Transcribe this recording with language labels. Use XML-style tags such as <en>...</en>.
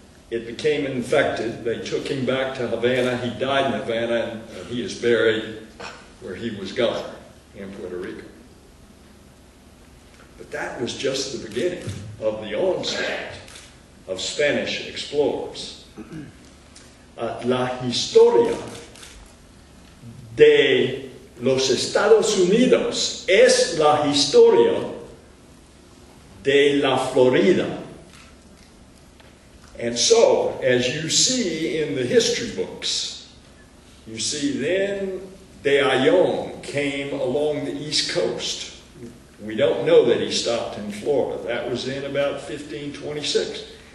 <en>It became infected. They took him back to Havana. He died in Havana, and he is buried where he was governor in Puerto Rico. But that was just the beginning of the onslaught of Spanish explorers.</en> <es>La historia de los Estados Unidos es la historia de la Florida.</es> <en>And so, as you see in the history books, you see then de Ayllón came along the East Coast. We don't know that he stopped in Florida. That was in about 1526.</en>